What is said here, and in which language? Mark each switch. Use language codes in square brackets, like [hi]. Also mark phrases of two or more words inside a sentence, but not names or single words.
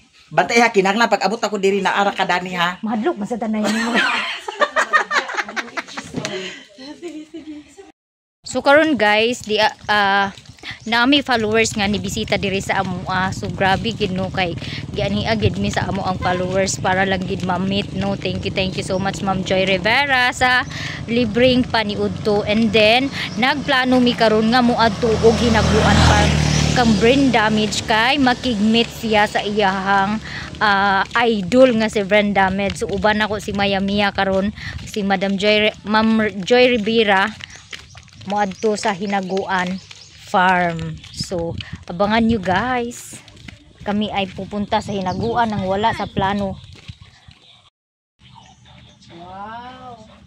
[hil] Bantay ha kinahanglan pag abot ako diri na ara ka dani ha. Mahadlok man sa tanan mo. So karon guys, nami followers nga ni bisita diri sa amo. So grabe gid no kay giani agid mi sa amo ang followers para lang gid ma-meet no. [en] Thank you so much [hil] Ma'am Joy Rivera sa libreng paniudto. [ceb] And then nagplano mi karon nga moadto og hinaguan kang brain damage kay makigmeet siya sa iyahang idol nga si brain damage. So uban ako si Maya Mia karon, si Ma'am Joy Rivera moadto sa Hinaguan Farm. [tl] So abangan nyo guys, kami ay pupunta sa Hinaguan nang wala sa plano. Wow.